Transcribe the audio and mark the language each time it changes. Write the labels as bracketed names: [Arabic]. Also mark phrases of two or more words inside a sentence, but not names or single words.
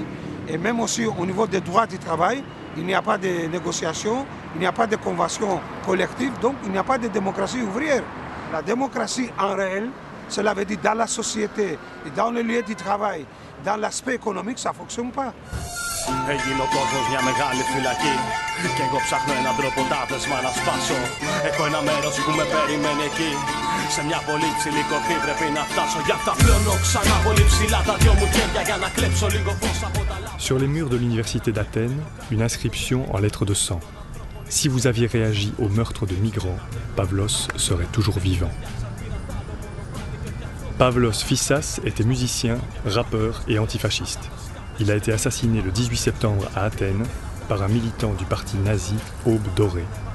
[French] Et même aussi au niveau des droits du travail, il n'y a pas de négociation, il n'y a pas de convention collective, donc il n'y a pas de démocratie ouvrière. La démocratie en réel, cela veut dire dans la société, et dans le lieu du travail, dans l'aspect économique, ça ne fonctionne pas. [Greek] Έγινε ο κόσμος μια μεγάλη φυλακή κι εγώ ψάχνω έναν τρόπο τάπεσμα να σπάσω. Έχω ένα μέρος που με περιμένει εκεί. Σε μια πολύ ψηλή κορφή πρέπει να φτάσω. Γι' αυτά πλώνω ξανά πολύ ψηλά τα δυο μου χέρια για να κλέψω λίγο φως από τα λάθη. [French] Sur les murs de l'université d'Athènes, une inscription en lettres de sang. Si vous aviez réagi au meurtre de migrants, Pavlos serait toujours vivant. Pavlos Fissas était musicien, rappeur et antifasciste. Il a été assassiné le 18 septembre à Athènes par un militant du parti nazi Aube Dorée.